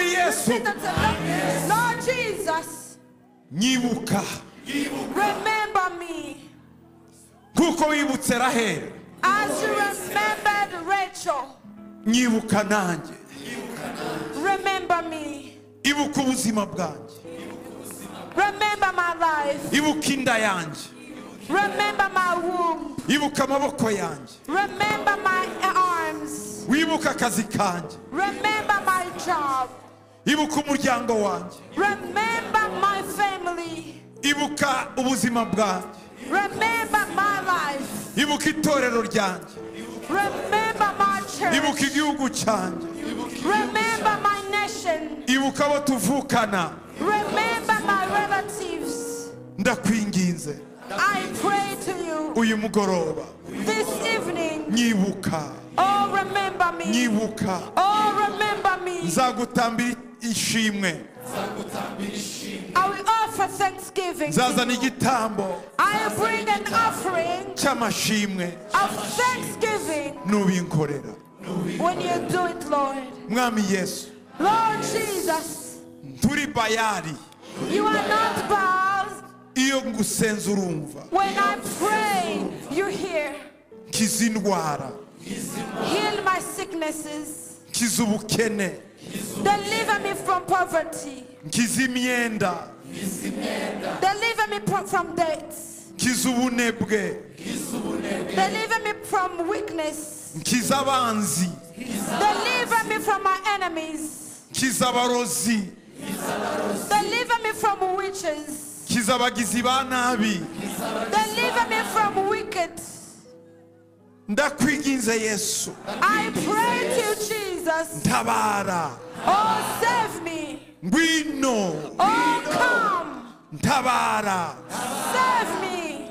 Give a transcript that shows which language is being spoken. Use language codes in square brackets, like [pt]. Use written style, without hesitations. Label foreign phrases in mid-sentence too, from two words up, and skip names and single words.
[rw] Yesu. [en] repeat unto the Lord Jesus, [rw] nyibuka [en] remember me [rw] kuko wibutse Raheli, [en] as you remembered Rachel. [rw] nyibuka nanjye. [en] Remember me. [rw] Ibuka ubuzima bwanjye, [en] Remember my life. [rw] ibuka inda yanjye, [en] Remember my womb. [rw] ibuka amaboko yanjye, [en] Remember my arms. [rw] wibuka akazi kanjye, [en] Remember my job. [rw] ibuka umuryango wanjye, [en] Remember my family. [rw] ibuka ubuzima bwanjye, [en] Remember my life. [rw] ibuka itorero ryanjye, [en] Remember my [rw] ibuka [en] church. [rw] igihugu cyanjye, [en] Remember my nation. [rw] ibuka abo tuvukana. [en] Remember my relatives. [rw] Ndakwinginze [en] I pray to you [rw] uyu mugoroba, [en] this evening. [rw] nyibuka, [en] Oh, remember me. [rw] nyibuka. [en] Oh, remember me. [rw] Nzagutambira ishimwe, [en] I will offer thanksgiving. to [rw] nzazana [en] you. [rw] igitambo [en] I will bring an offering [rw] cy'amashimwe [en] of thanksgiving [rw] nubinkorera. [en] when you do it, Lord. [rw] Mwami Yesu, [en] Lord Jesus, [rw] turi bayari, [en] you are not bound. [rw] iyo ngusenze urumva. [en] When I pray, you hear. [rw] Kiza indwara, [en] Heal my sicknesses. [rw] kiza ubukene, [en] Deliver me from poverty. [rw] kiza imyenda, [en] Deliver me from debts. [rw] kiza ubunebwe, [en] Deliver me from weakness. [rw] kiza abanzi, [en] Deliver me from my enemies. [rw] kiza abarozi, [en] Deliver me from witches. [rw] kiza abagizi ba nabi. [en] Deliver me from wicked. [rw] Ndakwinginze Yesu, [en] I pray to you, Jesus. [rw] ntabara, [en] Oh, save me. [rw] ngwino, [en] Oh, come. [rw] ntabara. [en] Save me.